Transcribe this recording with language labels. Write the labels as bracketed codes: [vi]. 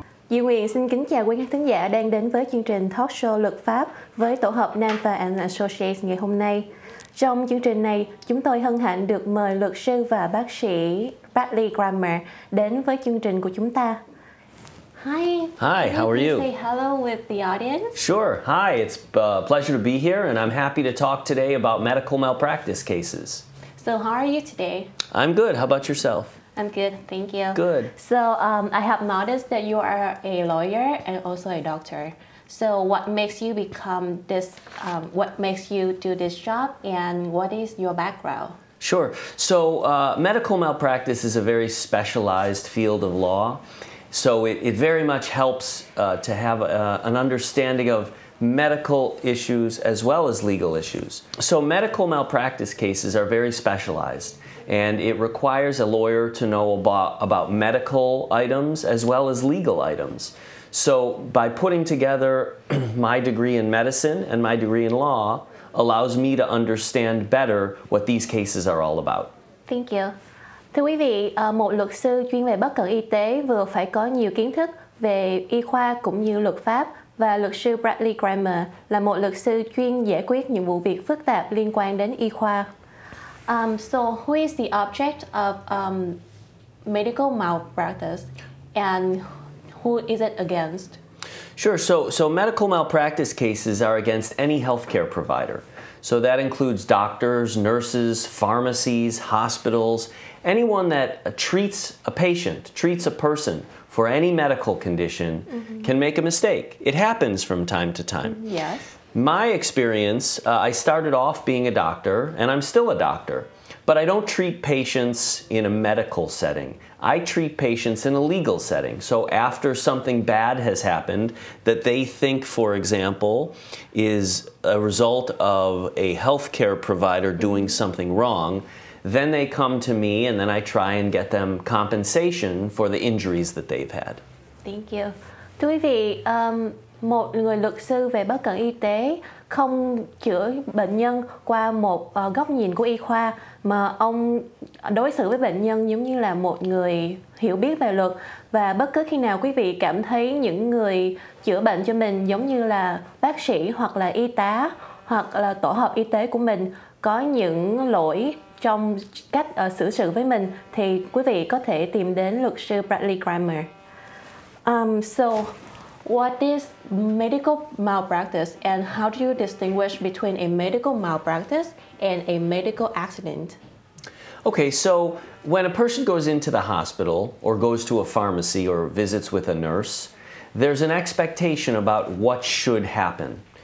[vi] Duy Huyền xin kính chào quý khán thính giả đang đến với chương trình Talkshow luật pháp với tổ hợp NANTHA and Associates ngày hôm nay. Trong chương trình này, chúng tôi hân hạnh được mời luật sư và bác sĩ Bradley Grammer đến với chương trình của chúng ta. [en] Hi. Hi, how are you? Say hello with the audience. Sure. Hi, it's a pleasure to be here, and I'm happy to talk today about medical malpractice cases. So how are you today? I'm good. How about yourself? I'm good, thank you. Good. So I have noticed that you are a lawyer and also a doctor. So what makes you become this, what makes you do this job, and what is your background? Sure. So medical malpractice is a very specialized field of law. So it very much helps to have an understanding of medical issues as well as legal issues. So medical malpractice cases are very specialized, and it requires a lawyer to know about medical items as well as legal items. So by putting together my degree in medicine and my degree in law allows me to understand better what these cases are all about. Thank you. [vi] Thưa quý vị, một luật sư chuyên về bất cẩn y tế vừa phải có nhiều kiến thức về y khoa cũng như luật pháp, và luật sư Bradley Grammer là một luật sư chuyên giải quyết những vụ việc phức tạp liên quan đến y khoa. [en] So who is the object of medical malpractice and who is it against? Sure. So medical malpractice cases are against any healthcare provider. So that includes doctors, nurses, pharmacies, hospitals, anyone that treats a patient, treats a person for any medical condition can make a mistake. It happens from time to time. Yes. My experience, I started off being a doctor, and I'm still a doctor, but I don't treat patients in a medical setting. I treat patients in a legal setting. So after something bad has happened that they think, for example, is a result of a healthcare provider doing something wrong, then they come to me and then I try and get them compensation for the injuries that they've had. Thank you. [vi] Thưa quý vị, một người luật sư về bất cẩn y tế không chữa bệnh nhân qua một góc nhìn của y khoa, mà ông đối xử với bệnh nhân giống như là một người hiểu biết về luật. Và bất cứ khi nào quý vị cảm thấy những người chữa bệnh cho mình giống như là bác sĩ hoặc là y tá hoặc là tổ hợp y tế của mình có những lỗi trong cách xử sự với mình, thì quý vị có thể tìm đến luật sư Bradley Grammer. [en] So what is medical malpractice and how do you distinguish between a medical malpractice and a medical accident? Okay, so when a person goes into the hospital or goes to a pharmacy or visits with a nurse, there's an expectation about what should happen.